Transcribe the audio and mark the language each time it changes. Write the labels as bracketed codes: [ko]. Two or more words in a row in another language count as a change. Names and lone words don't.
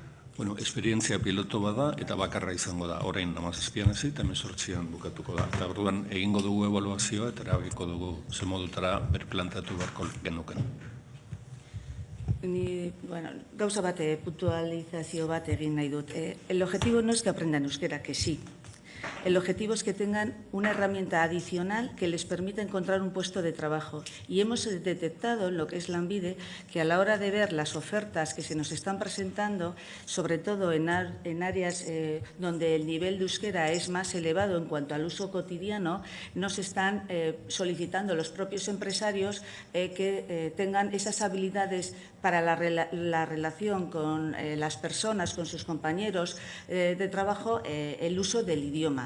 [eu] Bueno, esperientzia piloto bada eta bakarra izango da. Orain 17an hasi eta 18an bukatuko da. Eta orduan egingo dugu ebaluazioa eta erabakiko dugu ze modutara berplantatu beharko genuken. Ni, bueno, gauza bat, puntualizazio bat egin nahi dut. [es] El objetivo no es que aprendan euskera, que sí. El objetivo es que tengan una herramienta adicional que les permita encontrar un puesto de trabajo. Y hemos detectado en lo que es Lanbide que a la hora de ver las ofertas que se nos están presentando, sobre todo en áreas donde el nivel de euskera es más elevado en cuanto al uso cotidiano, nos están solicitando los propios empresarios que tengan esas habilidades para la relación con las personas, con sus compañeros de trabajo, el uso del idioma.